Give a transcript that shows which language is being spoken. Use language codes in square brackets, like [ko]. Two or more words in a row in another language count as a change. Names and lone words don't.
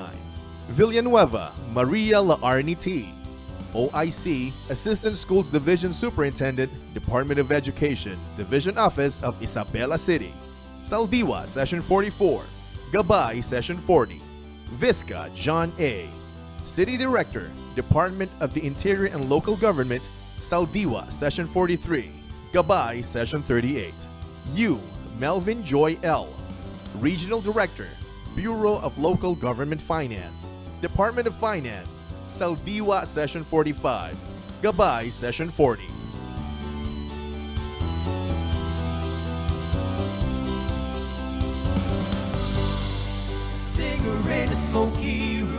[en] Villanueva, Maria Laarni T. OIC, Assistant Schools Division Superintendent, Department of Education, Division Office of Isabela City. Saldiwa, Session 44. Gabay, Session 40. Visca John A. City Director, Department of the Interior and Local Government. Saldiwa, Session 43. Gabay, Session 38. U. Melvin Joy L. Regional Director, Bureau of Local Government Finance, Department of Finance. Saldiwa, Session 45. Gabay, Session 40. Cigarette, a smoky room.